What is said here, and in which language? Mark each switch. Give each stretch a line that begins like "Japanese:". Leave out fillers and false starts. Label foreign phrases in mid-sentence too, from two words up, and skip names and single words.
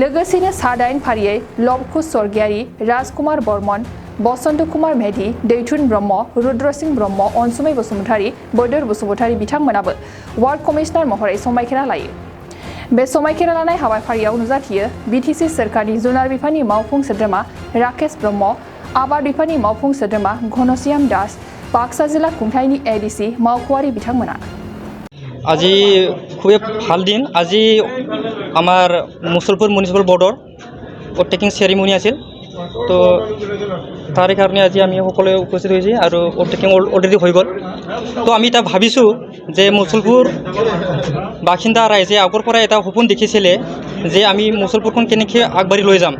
Bodo: लोगोसेनो सा-8 फारियै लबकुश स्वर्गियारि, राजकुमार बर्मन, बसन्त कुमार मेधि, दैथुन ब्रह्म, रुद्र सिंह ब्रह्म, अनसुमै बसुमतारी, बोदोर बसुमतारी बिथांमोनाबो
English: ward commissioner
Bodo: महरै समायखिरा लायो। बे समायखिरा लानाय हाबाफारियाव नुजाथियो बिटिसि सोरखारनि जुनार बिफाननि मावफुं सोद्रोमा राकेश ब्रह्म, आबाद बिफाननि मावफुं सोद्रोमा घनश्याम दास, बाक्सा जिल्ला खुंथायनि एडिसि मावख'आरि बिथांमोना।
Assamese: আজি খুবই ভাল দিন। আজি আমাৰ মুছলপুৰ
English: municipal board's oath-taking ceremony
Assamese: আছিল। তো তাৰে কাৰণে আজি আমি সকলোৱে উপস্থিত হৈছোঁ আৰু
English: oath-taking already
Assamese: হৈ গ'ল। তো আমি এটা ভাবিছোঁ যে মুছলপুৰ বাসিন্দা ৰাইজে আগৰ পৰা এটা সপোন দেখিছিলে যে আমি মুছলপুৰখন কেনেকৈ আগবাঢ়ি লৈ যাম।